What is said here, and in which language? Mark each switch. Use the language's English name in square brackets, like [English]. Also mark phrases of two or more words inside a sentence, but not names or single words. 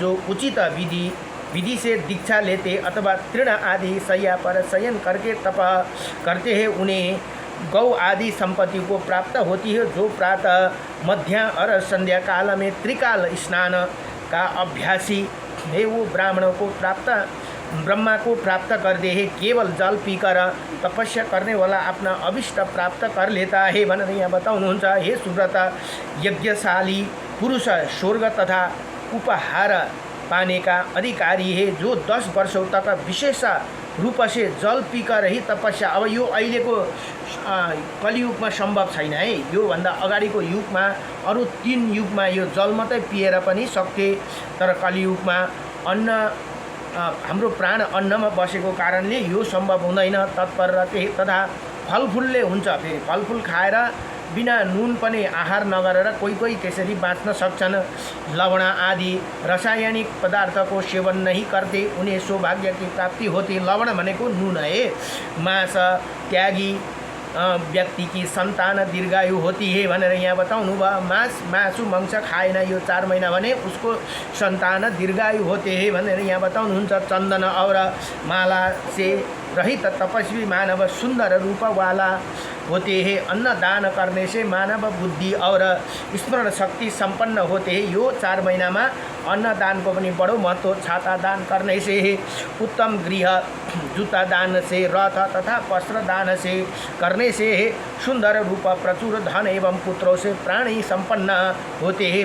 [Hindi] जो उचित विधि से दीक्षा लेते अथवा तृण आदि शैया पर शयन करके तप करते हैं, उन्हें गौ आदि संपत्ति को प्राप्त होती है। जो प्रातः, मध्य और संध्या काल में त्रिकाल स्नान का अभ्यासी है, वो ब्राह्मणों को प्राप्त ब्रह्मा को प्राप्त कर दे है, केवल जल पीकर तपस्या करने वाला अपना अभिष्ट प्राप्त कर लेता है [Nepali] भनेर यहाँ बताउनुहुन्छ। [Hindi] हे सुव्रत, यज्ञशाली पुरुष स्वर्ग तथा उपहार पाने का अधिकारी है, जो 10 वर्षों तक विशेष रूप से जल पीकर ही तपस्या। [Nepali] अब यो अहिलेको कलियुगमा सम्भव छैन है, योभन्दा अगाडिको युगमा अरू 3 युगमा यो जल मात्रै पिएर पनि सक्थे, तर कलियुगमा अन्न हाम्रो प्राण अन्नमा बसेको कारणले यो सम्भव हुँदैन। तत्पर तथा फलफुलले हुन्छ, फेरि फलफुल खाएर बिना नुन पनि आहार नगरेर कोही त्यसरी बाँच्न सक्छन्। [Hindi] लवण आदि रासायनिक पदार्थको सेवन नहीं करते, उन्हें सौभाग्य की प्राप्ति होती। [Nepali] लवण भनेको नुन है। [Hindi] मांस त्यागी व्यक्ति की संतान दीर्घायु होती है [Nepali] भनेर यहाँ बताउनु भयो। मासु मांस खाएन यो 4 महीना भने उसको संतान [Hindi] दीर्घायु होते हैं [Nepali] भनेर यहाँ बताउनुहुन्छ। [Hindi] चंदन और माला से रहित तपस्वी मानव सुंदर रूप वाला होते हैं। अन्न दान करने से मानव बुद्धि और स्मरण शक्ति संपन्न होते हैं। [Nepali] यो 4 महीना में अन्न दान को पनि बड़ो महत्व। [Hindi] छाता दान करने से उत्तम गृह, जूता दान से, रथ तथा वस्त्र दान से करने से सुंदर रूप, प्रचुर धन एवं पुत्रों से प्राणी संपन्न होते हैं।